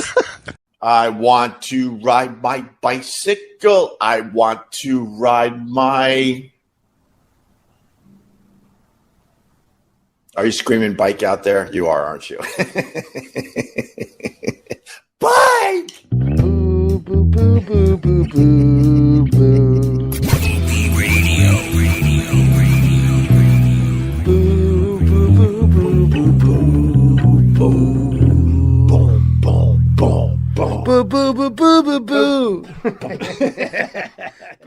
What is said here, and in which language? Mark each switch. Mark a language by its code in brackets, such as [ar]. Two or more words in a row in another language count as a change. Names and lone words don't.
[en] I want to ride my bicycle. I want to ride my... Are you screaming bike out there? You are, aren't you? Bike! Boo, boo, boo, boo, boo, boo, boo. Opie Radio. Boo, boo, boo, boo, boo, boo, boo. Boom, boom, boom, boom. Boo, boo, boo, boo, boo, boo.